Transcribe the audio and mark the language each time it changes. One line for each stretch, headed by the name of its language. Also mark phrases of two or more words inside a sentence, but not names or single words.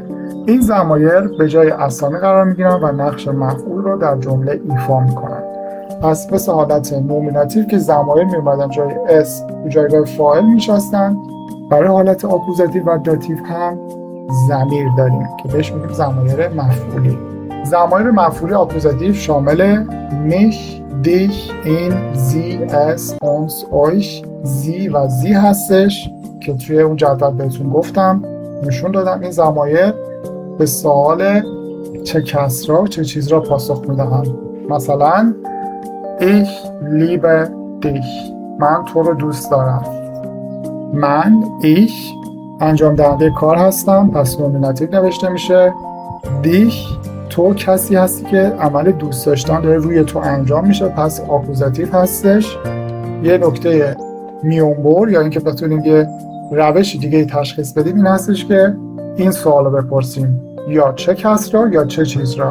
Persian: این ضمایر به جای اسامی قرار میگیرن و نقش مفعول رو در جمله ایفا میکنن. پس مثل حالت نومیناتیو که ضمایر میومدن جای اس و جایگاه فاعل میشستن، برای حالت آکوزاتیو و داتیو هم ضمیر داریم که بهش میگیم ضمایر مفعولی. ضمایر مفعولی آکوزاتیو شامل
German: mich، dich، ihn، sie، es، uns، euch، sie
Persian: و sie هستش که توی اون جدول بهتون گفتم نشون دادم. این ضمایر به سوال چه کس را چه چیز را پاسخ میدهند. مثلا
German: ich liebe dich،
Persian: من تو رو دوست دارم. من ich انجام دهنده کار هستم، پس نومیناتیو نوشته میشه. dich تو کسی هستی که عمل دوست داشتن داره روی تو انجام میشه، پس آکوزاتیو هستش. یه نکته میونبر یا اینکه بتونیم یه روش دیگه تشخیص بدیم این هستش که این سوال رو بپرسیم یا چه کس را یا چه چیز را.